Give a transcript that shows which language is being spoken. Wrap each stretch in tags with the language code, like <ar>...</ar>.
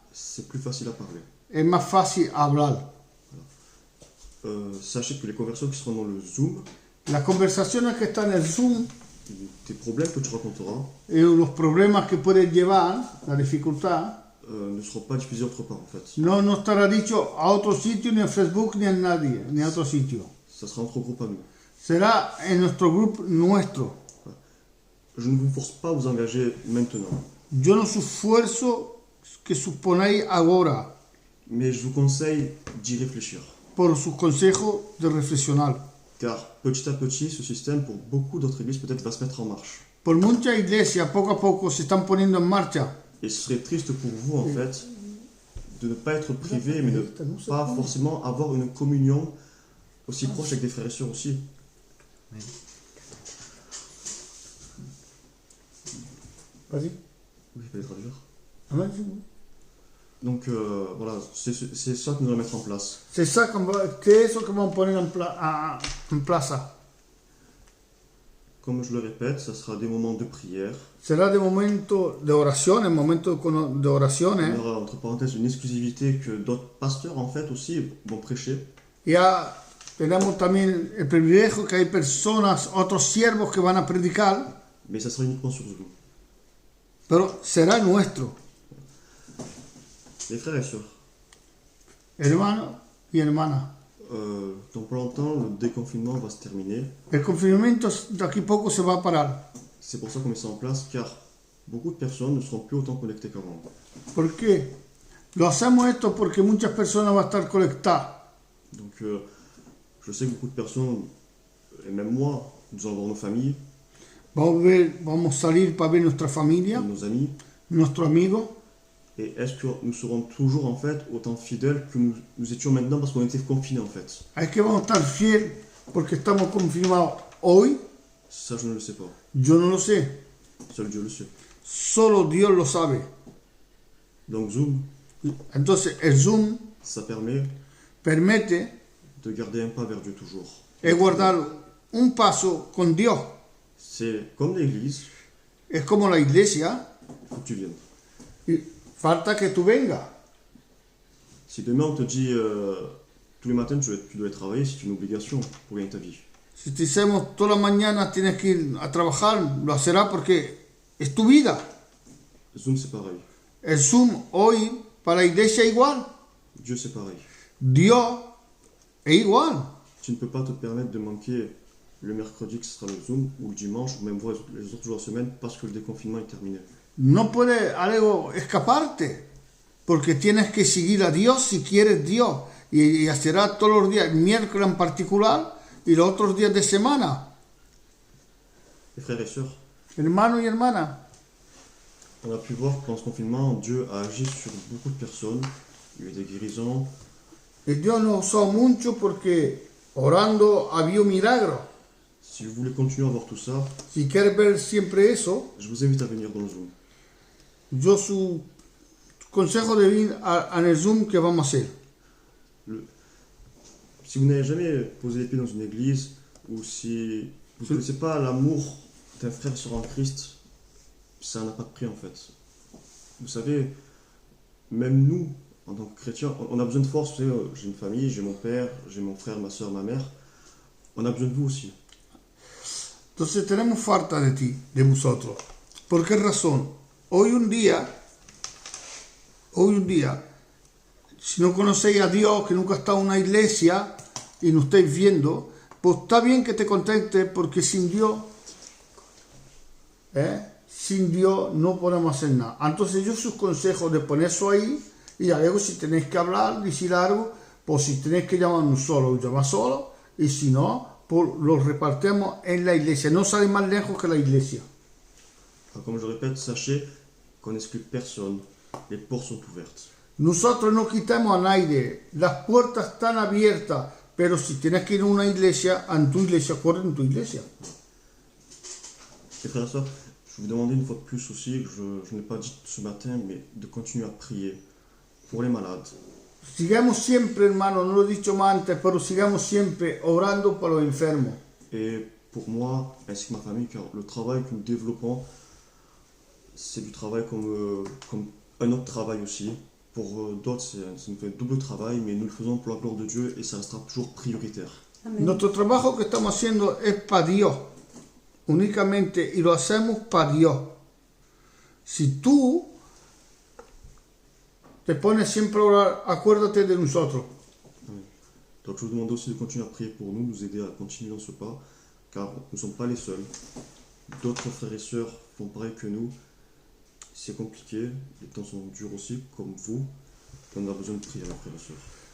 <fr>c'est plus facile à parler.</fr> <es>es más fácil hablar.</es> <fr>Sachez que les conversations qui seront dans le Zoom,</fr> <es>Las conversaciones que están en el Zoom</es> <fr>tes problèmes que tu raconteras,</fr> <es>y los problemas que puedes llevar, la dificultad,</es> <fr>ne seront pas diffusés autre part en fait.</fr> <es>no estará dicho a otro sitio, ni en Facebook, ni en nadie, ni a otro sitio.</es> <fr>Ça sera entre groupes à nous.</fr> <es>Será en nuestro grupo nuestro.</es> <fr>Je ne vous force pas à vous engager maintenant.</fr> <es>Yo no os esfuerzo que suponéis ahora</es> <fr>mais je vous conseille d'y réfléchir.</fr> <es>por sus consejos de reflexionar.</es> <fr>Car petit à petit, ce système, pour beaucoup d'autres églises, peut-être va se mettre en marche.</fr> <es>Por muchas iglesias poco a poco se están poniendo en marcha.</es> <fr>Et ce serait triste pour vous, en fait, de ne pas être privé, mais de ne pas forcément avoir une communion aussi proche avec des frères et sœurs aussi. Vas-y. Oui, je vais les traduire.</fr> <es>Amén.</es> <fr>Donc voilà, c'est ça que nous allons mettre en place. C'est ça que</fr> <es>eso que vamos a poner en plaza.</es> <fr>Comme je le répète, ça sera des moments de prière.</fr> <es>Será de momento de oraciones, momento de</es> <fr>Il y</fr> <es>oraciones.</es> <fr>aura, entre parenthèses, une exclusivité que d'autres pasteurs, en fait, aussi vont prêcher.</fr> <es>Ya tenemos también el privilegio que hay personas, otros siervos que van a predicar,</es> <fr>Mais ça sera uniquement sur Zoom.</fr> <es>pero será nuestro,</es> <fr>Les frères et sœurs,</fr> <es>hermanos y hermanas.</es> <fr>dans pas longtemps, le déconfinement va se terminer.</fr> <es>El confinamiento de aquí poco se va a parar.</es> <fr>C'est pour ça qu'on met ça en place, car beaucoup de personnes ne seront plus autant connectées qu'avant.</fr> <es>¿Por qué? Lo hacemos esto porque muchas personas van a estar conectadas.</es> <fr>Donc je sais que beaucoup de personnes, et même moi, nous allons voir nos familles,</fr> <es>Vamos a salir para ver nuestra familia,</es> <fr>nos amis,</fr> <es>nuestros amigos.</es> <fr>et est-ce que nous serons toujours en fait autant fidèles que nous étions maintenant parce qu'on était confinés en fait?</fr> <es>Es que vamos a estar fieles porque estamos confirmados hoy.</es> <fr>Ça je ne le sais pas,</fr> <es>Yo no lo sé,</es> <fr>seul Dieu le sait.</fr> <es>solo Dios lo sabe.</es> <fr>Donc Zoom,</fr> <es>Entonces el Zoom</es> <fr>ça permet</fr> <es>permite</es> <fr>de garder un pas vers Dieu toujours.</fr> <es>guardar un paso con Dios.</es> <fr>C'est comme l'église,</fr> <es>Es como la iglesia,</es> <fr>il faut que tu viennes.</fr> <es>y falta que tú vengas.</es> <fr>Si demain on te dit tous les matins tu dois travailler, c'est une obligation pour gagner ta vie.</fr> <es>Si te decimos todas las mañanas tienes que ir a trabajar, lo harás porque es tu vida.</es> <fr>Zoom c'est pareil,</fr> <es>El Zoom hoy para la iglesia es igual.</es> <fr>Dieu c'est pareil.</fr> <es>Dios es igual.</es> <fr>Tu ne peux pas te permettre de manquer le mercredi que ce sera le Zoom, ou le dimanche, ou même les autres jours de semaine, parce que le déconfinement est terminé.</fr> <es>No puedes algo escaparte, porque tienes que seguir a Dios si quieres Dios. Y hacerá todos los días, el miércoles en particular, y los otros días de semana.</es> <fr>Les frères et sœurs,</fr> <es>Hermanos y hermanas,</es> <fr>on a pu voir que pendant ce confinement, Dieu a agi sur beaucoup de personnes. Il y a eu des guérisons,</fr> <es>y Dios nos usó mucho porque orando había un milagro.</es> <fr>Si vous voulez continuer à voir tout ça,</fr> <es>Si quieres ver siempre eso,</es> <fr>je vous invite à venir dans le Zoom.</fr> <es>yo su consejo de venir en el Zoom que vamos a hacer.</es> <fr>Si vous n'avez jamais posé les pieds dans une église, ou si vous ne connaissez pas l'amour d'un frère et sœur en Christ, ça n'a pas de prix en fait. Vous savez, même nous, en tant que chrétiens, on a besoin de force. Vous savez, j'ai une famille, j'ai mon père, j'ai mon frère, ma soeur, ma mère. On a besoin de vous aussi.</fr> <es>Entonces tenemos falta de ti, de vosotros. ¿Por qué razón? Hoy un día, si no conocéis a Dios, que nunca has estado en una iglesia y no estáis viendo, pues está bien que te contentes porque sin Dios no podemos hacer nada. Entonces yo sus consejos de poner eso ahí y ya luego si tenéis que hablar, decir algo, pues si tenéis que llamar solo, llamad solo, y si no, pues los repartimos en la iglesia. No sale más lejos que la iglesia.</es> <fr>Alors, comme je le répète, sachez qu'on n'exclut personne. Les portes sont ouvertes.</fr> <es>Nosotros no quitamos a nadie, las puertas están abiertas, pero si tienes que ir a una iglesia, en tu iglesia, corre en tu iglesia.</es> <fr>Et frères et sœurs, je vous demandais une fois de plus aussi, je n'ai pas dit ce matin, mais de continuer à prier pour les malades.</fr> <es>Sigamos siempre, hermano, no lo he dicho más antes, pero sigamos siempre orando por los enfermos.</es> <fr>Et pour moi, ainsi que ma famille, car le travail que nous développons, c'est du travail comme un autre travail aussi. Pour d'autres, ça nous fait un double travail, mais nous le faisons pour la gloire de Dieu et ça restera toujours prioritaire.</fr> <es>Amén. Nuestro trabajo que estamos haciendo es para Dios, únicamente, y lo hacemos para Dios. Si tú te pones siempre a orar, acuérdate de nosotros.</es> <fr>Donc je vous demande aussi de continuer à prier pour nous aider à continuer dans ce pas, car nous ne sommes pas les seuls. D'autres frères et sœurs font pareil que nous. c'est compliqué, les temps sont durs aussi, comme vous, on a besoin de prière, frères et sœurs.</fr>